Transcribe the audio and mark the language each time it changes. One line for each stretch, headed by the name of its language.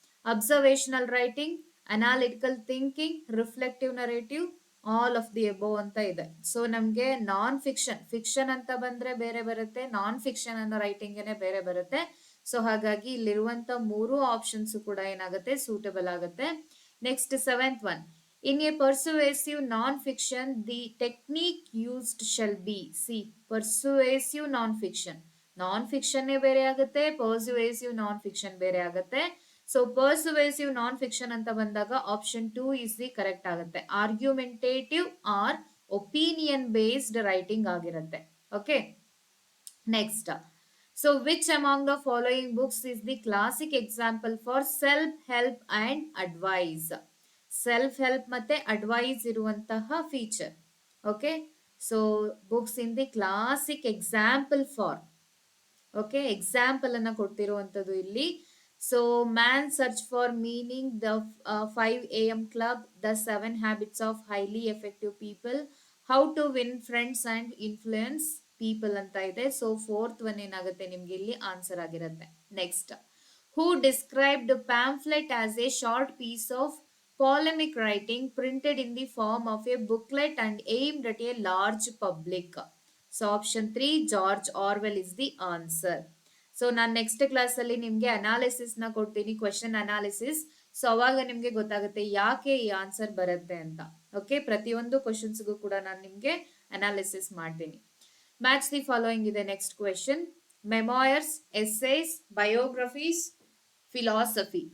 English: Observational writing, analytical thinking, reflective narrative, all of the above ಅಂತ ಇದೆ.
Kannada: So ನಮಗೆ ನಾನ್ fiction, fiction ಅಂತ ಬಂದ್ರೆ ಬೇರೆ ಬರುತ್ತೆ, ನಾನ್ ಫಿಕ್ಷನ್ ಅನ್ನೋ ರೈಟಿಂಗೇನೆ ಬೇರೆ ಬರುತ್ತೆ. ಸೊ ಹಾಗಾಗಿ ಇಲ್ಲಿರುವಂತ 3 ಆಪ್ಷನ್ಸ್ ಕೂಡ ಏನಾಗುತ್ತೆ, ಸೂಟಬಲ್ ಆಗುತ್ತೆ.
English: Next 7th one. In a persuasive non-fiction, the technique used shall be. See, persuasive non-fiction.
Kannada: Non-fiction ಬೇರೆ ಆಗುತ್ತೆ, persuasive non-fiction ಬೇರೆ ಆಗುತ್ತೆ.
English: so persuasive non fiction
Kannada: ಅಂತ ಬಂದಾಗ
English: Option 2 is the correct ಆಗುತ್ತೆ. Argumentative or opinion based writing ಆಗಿರುತ್ತೆ. Okay, next. So which among the following books is the classic example for self help and advice?
Kannada: Self help ಮತ್ತೆ advice ಇರುವಂತಹ feature.
English: Okay, so books in the classic example for,
Kannada: okay example ಅನ್ನ ಕೊಟ್ಟಿರುವಂತದ್ದು ಇಲ್ಲಿ.
English: So man search for meaning, the 5 AM club, the 7 habits of highly effective people, how to win friends and influence people ಅಂತ ಇದೆ.
Kannada: So fourth one ಏನಾಗುತ್ತೆ ನಿಮ್ಗೆ ಇಲ್ಲಿ answer ಆಗಿರುತ್ತೆ.
English: Next, who described pamphlet as a short piece of polemic writing printed in the form of a booklet and aimed at a large public. So option 3 George Orwell is the answer.
Kannada: So ನಾನು next class ಅಲ್ಲಿ ನಿಮ್ಗೆ analysis ನ ಕೊಡ್ತೀನಿ, question analysis. So ಅವಾಗ ನಿಮ್ಗೆ ಗೊತ್ತಾಗುತ್ತೆ ಯಾಕೆ ಈ ಆನ್ಸರ್ ಬರುತ್ತೆ ಅಂತ. ಓಕೆ, ಪ್ರತಿಯೊಂದು ಕ್ವಶನ್ಸ್ಗೂ ಕೂಡ ನಾನು ನಿಮ್ಗೆ ಅನಾಲಿಸಿಸ್ ಮಾಡ್ತೀನಿ.
English: Match the following ಇದೆ next question. Memoirs, essays, biographies, philosophy.